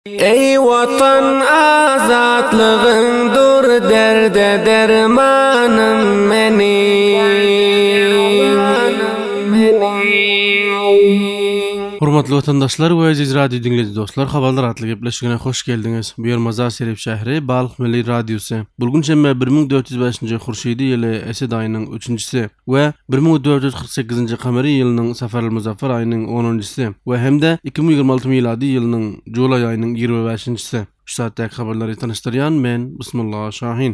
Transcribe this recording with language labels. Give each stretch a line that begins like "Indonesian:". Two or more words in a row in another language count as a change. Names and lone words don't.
Turkmen: ای وطن آزادlığın dur derde dermanım Hurmatly vatandaşlar we aziz radio dinleyici dostlar, habarlar atlı gepleşigine hoş geldiniz. Bu yer Mazar Şerif şähri Balyk Milli Radiosu. Bulgun şemme 1405-nji Hurşidi ýyly Esed aýynyň 3-njisi we 1448-nji Kamary ýylynyň Safar al-Muzaffar aýynyň 10-njisi we hemde 2026 miladi ýylynyň Jolay aýynyň 25-njisi. Şu satdaky habarlary tanışdyrýan men Bismillah Şahin.